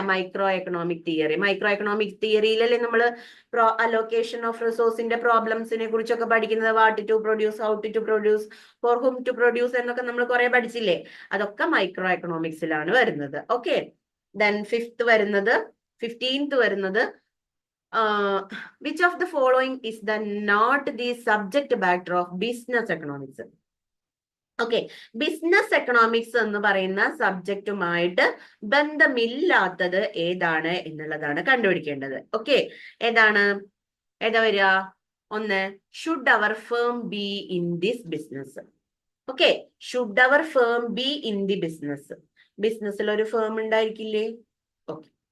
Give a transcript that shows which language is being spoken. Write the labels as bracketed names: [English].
[Malayalam] Micro economic തിയറിയിലല്ലേ നമ്മൾ allocation of റിസോഴ്സിന്റെ പ്രോബ്ലംസിനെ കുറിച്ചൊക്കെ പഠിക്കുന്നത്. [English] what to produce, how to produce, for whom to produce [Malayalam] എന്നൊക്കെ നമ്മൾ കുറെ പഠിച്ചില്ലേ? അതൊക്കെ മൈക്രോ എക്കണോമിക്സിലാണ് വരുന്നത്. [English] okay, then 15th [Malayalam] വരുന്നത് [English] which of the following is the not the subject matter of business economics? [Malayalam] Okay, business economics എന്ന് പറയുന്ന സബ്ജക്റ്റുമായിട്ട് ബന്ധമില്ലാത്തത് ഏതാണ് എന്നുള്ളതാണ് കണ്ടുപിടിക്കേണ്ടത്. [English] okay, [Malayalam] ഏതാ വരിക? ഒന്ന്, [English] Should our firm be in this business. Okay, should our firm be in the business. [Malayalam] ബിസിനസ്സിൽ ഒരു ഫേം ഉണ്ടായിരിക്കില്ലേ? [English] Okay.